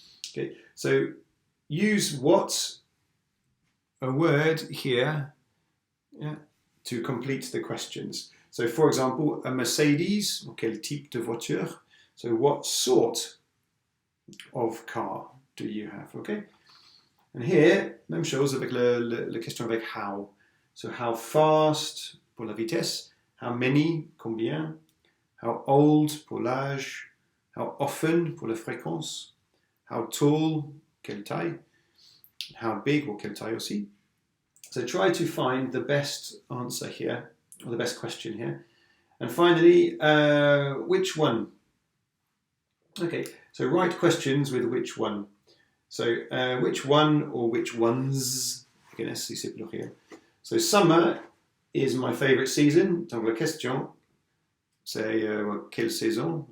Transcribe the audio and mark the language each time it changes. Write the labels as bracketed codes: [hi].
[en] Okay, so use what, a word here, to complete the questions. So for example, a Mercedes, [fr] quel type de voiture? [en] So what sort of car do you have? Okay. And here, [fr] même chose avec la question avec how. So how fast pour la vitesse, how many, combien, how old pour l'âge, how often pour la fréquence, how tall, quelle taille, how big or quelle taille aussi. [en] So try to find the best answer here, or the best question here. And finally, which one? Okay, so write questions with which one. So which one or which ones? Again, [fr] si c'est pluriel. [en] So summer is my favorite season. [fr] Donc la question, c'est quelle saison?